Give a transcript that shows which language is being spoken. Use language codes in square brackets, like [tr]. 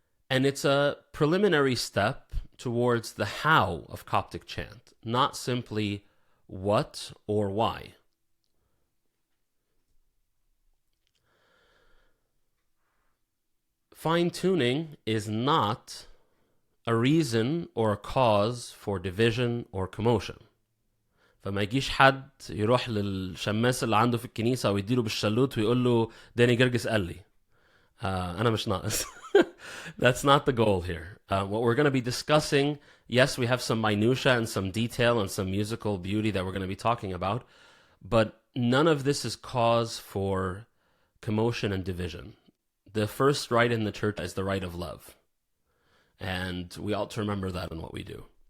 [en] And it's a preliminary step towards the how of Coptic chant, not simply what or why. Fine-tuning is not a reason or a cause for division or commotion. [ar] فما يجيش حد يروح للشماس اللي عنده في الكنيسة ويديله بالشلوت ويقول له داني جرجس قال لي أنا مش ناقص. [en] That's not the goal here. What we're going to be discussing, yes, we have some minutia and some detail and some musical beauty that we're going to be talking about, but none of this is cause for commotion and division. The first right in the church is the right of love, and we ought to remember that in what we do.